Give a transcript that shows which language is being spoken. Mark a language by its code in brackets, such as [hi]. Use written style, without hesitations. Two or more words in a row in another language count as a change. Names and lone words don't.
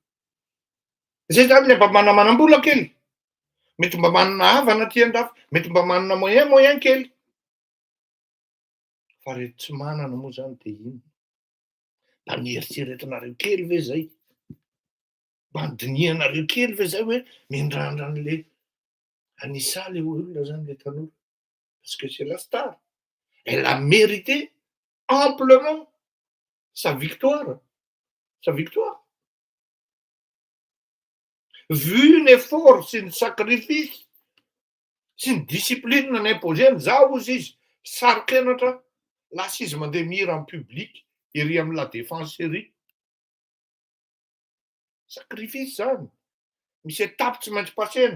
[mg] Zay zany le mba manamanam-bola kely, mety mba manana havana aty an-dafy, mety mba manana moyen kely, fa reto tsy manana moa zany de inona? Mba nieritreretinareo kely ve zay? Mba nodinihanareo kely ve zay hoe mindrandra an'le Anisa le olona zany le tanora? [fr] Parce que c'est la star. Elle a mérité amplement sa victoire. Sa victoire. [mg] Vu ny effort sy ny sacrifice sy ny discipline imposeny, zaho ozy izy saro-kenatra lasa izy mandeha mihira [fr] en public [mg] ery amy la défense ery. Sacrifice zany, misy étape tsy maintsy pasena.